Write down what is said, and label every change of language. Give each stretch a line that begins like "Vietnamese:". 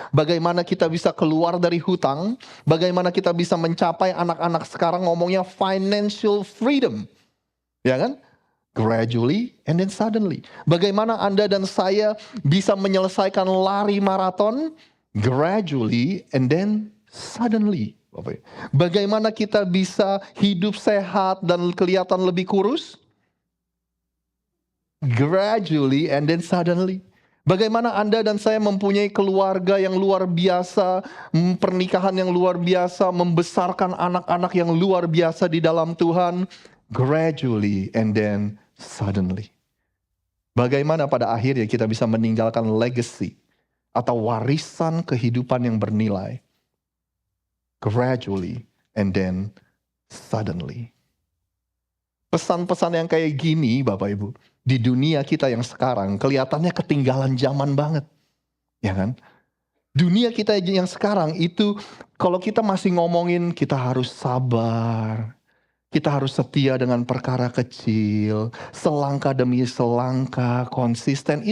Indonesian: Bagaimana kita bisa keluar dari hutang, bagaimana kita bisa mencapai anak-anak sekarang ngomongnya financial freedom. Ya kan?
English: Gradually and then suddenly.
Indonesian: Bagaimana Anda dan saya bisa menyelesaikan lari maraton?
English: Gradually and then suddenly.
Indonesian: Bagaimana kita bisa hidup sehat dan kelihatan lebih kurus?
English: Gradually and then suddenly.
Indonesian: Bagaimana Anda dan saya mempunyai keluarga yang luar biasa, pernikahan yang luar biasa, membesarkan anak-anak yang luar biasa di dalam Tuhan?
English: Gradually and then suddenly.
Indonesian: Bagaimana pada akhirnya kita bisa meninggalkan legacy atau warisan kehidupan yang bernilai?
English: Gradually and then suddenly.
Indonesian: Pesan-pesan yang kayak gini Bapak Ibu, di dunia kita yang sekarang kelihatannya ketinggalan zaman banget. Ya kan? Dunia kita yang sekarang itu kalau kita masih ngomongin kita harus sabar, kita harus setia dengan perkara kecil, selangkah demi selangkah, konsisten.